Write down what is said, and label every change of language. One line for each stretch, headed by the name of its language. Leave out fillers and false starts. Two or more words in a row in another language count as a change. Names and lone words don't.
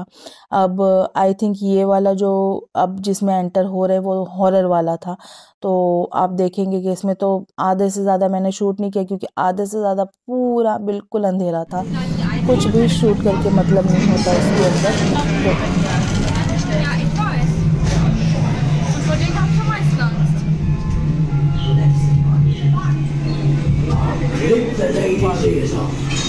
Hindi: अब
English: I think
Hindi: ये वाला जो अब जिसमें एंटर हो रहे हैं वो हॉरर वाला था। तो आप देखेंगे कि इसमें तो आधे से ज़्यादा मैंने शूट नहीं किया, क्योंकि आधे से ज़्यादा पूरा बिल्कुल अंधेरा था, कुछ भी शूट करके मतलब नहीं होता उसके अंदर। तो
German: Ja, ich weiß. Und vor dem hab ich am meisten Angst.
English: Flip the lady's ears off.